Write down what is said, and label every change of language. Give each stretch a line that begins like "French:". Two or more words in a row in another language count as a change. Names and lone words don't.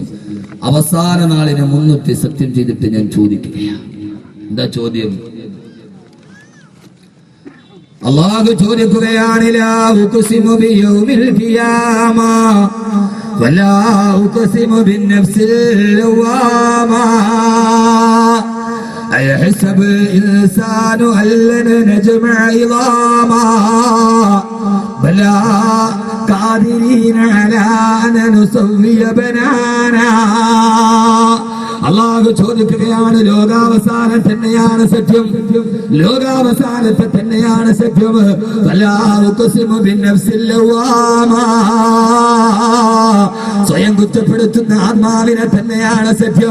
Malayalam: അവസാന നാളിനെ മുൻനിർത്തി സത്യം ചെയ്തിട്ട് ഞാൻ ചോദിക്കുകയാണ്. എന്താ ചോദ്യം? അല്ലാഹു ചോദിക്കുകയാണ്,
Arabic: لا أقسم بيوم القيامة ولا أقسم بالنفس اللوامة أيحسب الإنسان أن لن نجمع عظاما بلى قادرين على أن نسوي بنانا.
Malayalam: അള്ളാഹു ചോദിക്കുകയാണ്, ലോകാവസാനം തന്നെയാണ് സത്യം, ലോകാവസാനത്തെ തന്നെയാണ് സത്യം. സ്വയം കുറ്റപ്പെടുത്തുന്ന ആത്മാവിനെ തന്നെയാണ് സത്യം.